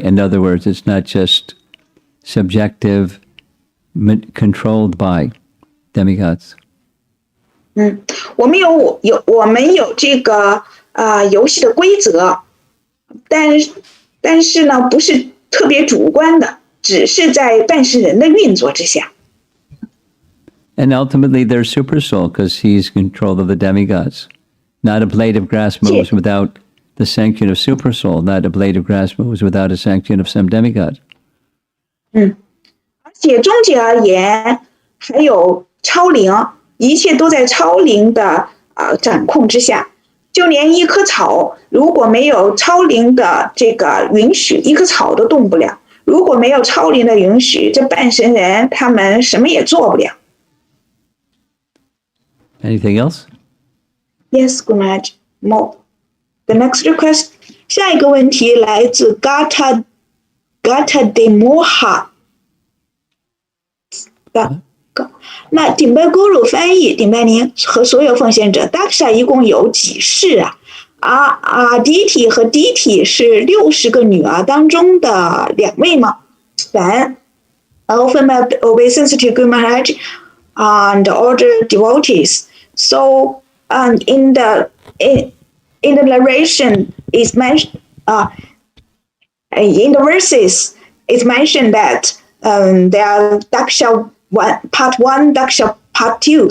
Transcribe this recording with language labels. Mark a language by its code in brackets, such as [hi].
[en] In other words, it's not just subjective, controlled by demigods. [zh] 我们有这个游戏的规则，但是呢，不是特别主观的，只是在半神人的运作之下。 [en] And ultimately, there's super soul because he's in control of the demigods. Not a blade of grass moves without the sanction of super soul. Not a blade of grass moves without a sanction of some demigod. [zh] 而且终极而言，还有超灵，一切都在超灵的掌控之下。就连一棵草，如果没有超灵的这个允许，一棵草都动不了。如果没有超灵的允许，这半神人他们什么也做不了。 [en] Anything else? Yes, Gurmaj. More. The next request. [zh] 下一个问题来自 Gata de Moha。那顶拜 Guru 翻译，顶拜您和所有奉献者。 Daksha 一共有几世啊？Aditi 和 Diti 是60个女儿当中的2位吗？ [en] 然 often obeisance to Guru Maharaj and order devotees. So in the narration is mentioned in the verses it's mentioned that there are Daksha part 1, Daksha part 2.